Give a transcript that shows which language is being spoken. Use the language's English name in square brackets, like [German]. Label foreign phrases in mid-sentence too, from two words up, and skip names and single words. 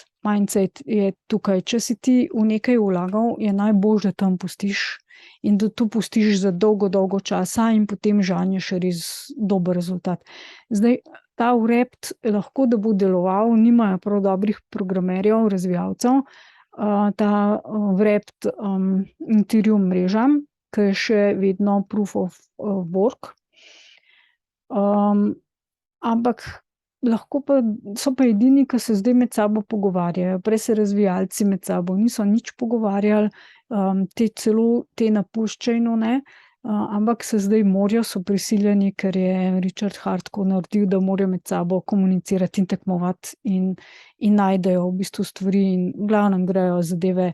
[Slovenian] Mindset je tukaj, če si ti v nekaj vlagal, je najboljše, da tam pustiš in da to pustiš za dolgo, dolgo časa in potem žanješ res dober rezultat. Zdaj, ta wrapped lahko, da bo deloval, nimajo prav dobrih programerjev, razvijalcev, ta wrapped Ethereum mreža, ki je še vedno [English] proof of work. [Slovenian] Ampak lahko pa, so pa edini, ki se zdaj med sabo pogovarjajo. Prej se razvijalci med sabo niso nič pogovarjali, te na push-chainu, ne, ampak se zdaj morajo, so prisiljeni, ker je Richard Heart tako naredil, da morajo med sabo komunicirati in tekmovati in najdejo v bistvu stvari in v glavnem grejo zadeve.